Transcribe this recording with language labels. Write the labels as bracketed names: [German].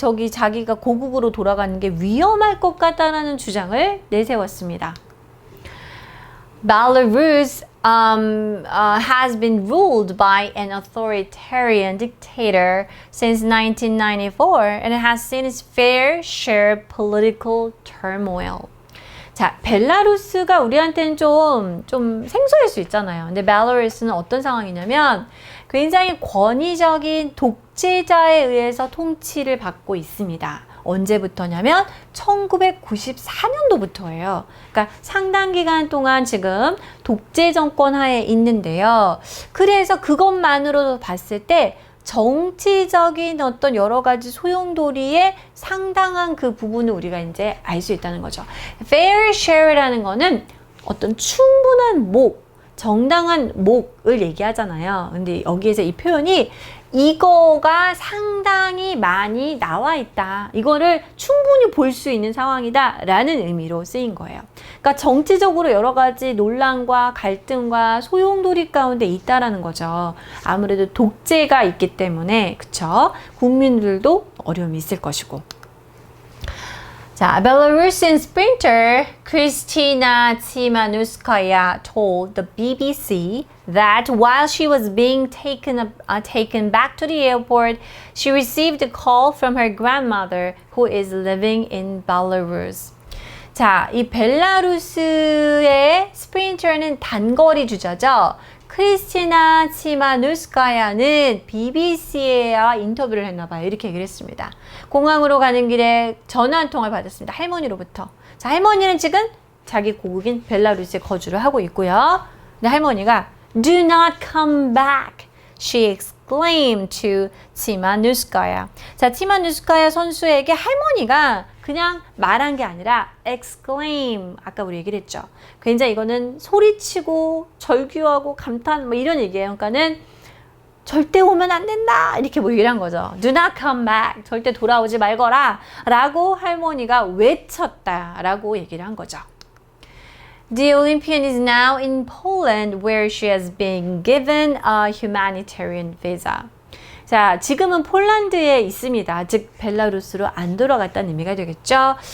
[Korean] 자기가 고국으로 돌아가는 게 위험할 것 같다라는 주장을 내세웠습니다. [English] Belarus has been ruled by an authoritarian dictator since 1994 and it has seen its fair share of political turmoil. [Korean] 자, 벨라루스가 우리한테는 좀 생소할 수 있잖아요. 근데 벨라루스는 어떤 상황이냐면 굉장히 권위적인 독재자에 의해서 통치를 받고 있습니다. 언제부터냐면 1994년도부터예요. 그러니까 상당 기간 동안 지금 독재 정권 하에 있는데요. 그래서 그것만으로도 봤을 때 정치적인 어떤 여러 가지 소용돌이에 상당한 그 부분을 우리가 이제 알 수 있다는 거죠. fair share라는 거는 어떤 충분한 정당한 목을 얘기하잖아요. 근데 여기에서 이 표현이 이거가 상당히 많이 나와 있다. 이거를 충분히 볼 수 있는 상황이다. 라는 의미로 쓰인 거예요. 그러니까 정치적으로 여러 가지 논란과 갈등과 소용돌이 가운데 있다라는 거죠. 아무래도 독재가 있기 때문에, 그쵸? 국민들도 어려움이 있을 것이고. [English] 자, Belarusian sprinter Kristina Tsimanouskaya told the BBC that while she was being taken back to the airport, she received a call from her grandmother who is living in Belarus. [Korean] 자, 이 벨라루스의 스프린터는 단거리 주자죠. 크리스티나 치마누스카야는 BBC에 인터뷰를 했나봐요. 이렇게 얘기를 했습니다. 공항으로 가는 길에 전화 한 통을 받았습니다. 할머니로부터. 자, 할머니는 지금 자기 고국인 벨라루스에 거주를 하고 있고요. 근데 할머니가 [English] Do not come back, she exclaimed to 치마누스카야. [Korean] 자, 치마누스카야 선수에게 할머니가 그냥 말한 게 아니라 exclaim, 아까 우리 얘기를 했죠. 굉장히 이거는 소리치고 절규하고 감탄 뭐 이런 얘기예요. 그러니까는 절대 오면 안 된다 이렇게 뭐 얘기를 한 거죠. [English] Do not come back, [Korean] 절대 돌아오지 말거라 라고 할머니가 외쳤다 라고 얘기를 한 거죠. [English] The Olympian is now in Poland where she has been given a humanitarian visa. [Korean] 자, 지금은 폴란드에 있습니다. 즉 벨라루스로 안 돌아갔다는 의미가 되겠죠.